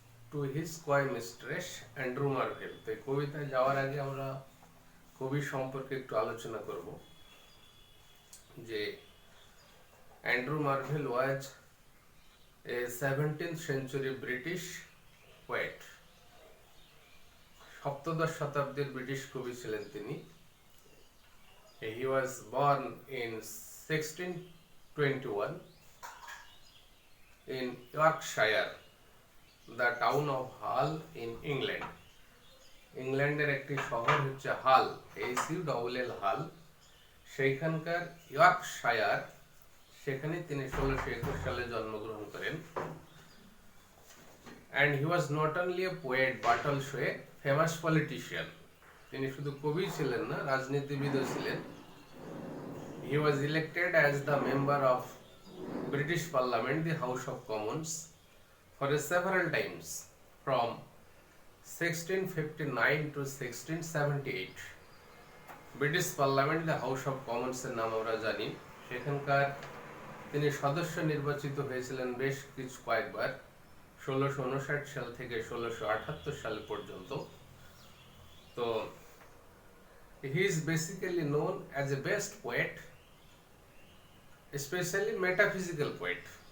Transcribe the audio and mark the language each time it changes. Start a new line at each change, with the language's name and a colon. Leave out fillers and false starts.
Bangla: To his কয় mistress Andrew Marvel. তো কবিতায় যাওয়ার আগে আমরা কবি সম্পর্কে একটু আলোচনা করব। যে
English: Andrew Marvell was a 17th century British poet.
Bangla: সপ্তদশ শতাব্দীর ব্রিটিশ কবি ছিলেন তিনি।
English: He was born in 1621 in Yorkshire, the town of Hull in England.
Bangla: ইংল্যান্ডের একটি শহর হচ্ছে হাল, HULL হাল, সেইখানকার ইয়র্কশায়ার, সেখানে তিনি 1621 সালে জন্মগ্রহণ করেন।
English: and he was not only a poet but also a famous politician.
Bangla: তিনি শুধু কবি ছিলেন না, রাজনীতিবিদও ছিলেন।
English: he was elected as the member of British Parliament, the House of Commons, for several times from 1659 to 1678.
Bangla: British parliament, the house of Commons এর নাম আমরা জানি। সেখানকার তিনি সদস্য নির্বাচিত হয়েছিলেন বেশ কয়েকবার, 1659 সাল থেকে 1678 সাল পর্যন্ত। তো
English: He is basically known as a best poet, specially metaphysical poet.